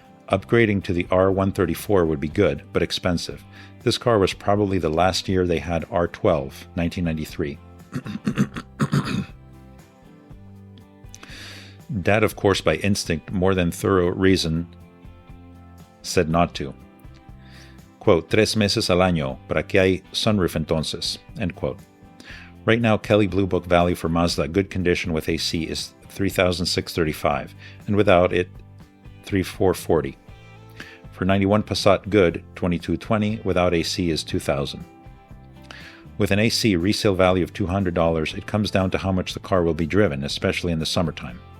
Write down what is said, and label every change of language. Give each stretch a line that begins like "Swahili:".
English: Upgrading to the R134 would be good, but expensive. This car was probably the last year they had R12, 1993. Dad, of course, by instinct, more than thorough reason, said not to. Quote,
Spanish: 3 meses al año, ¿para qué hay sunroof entonces?
English: End quote. Right now, Kelley Blue Book value for Mazda good condition with AC is $3,635, and without it, $3,440. For 91 Passat good, $2,220, without AC is $2,000. With an AC resale value of $200, it comes down to how much the car will be driven, especially in the summertime.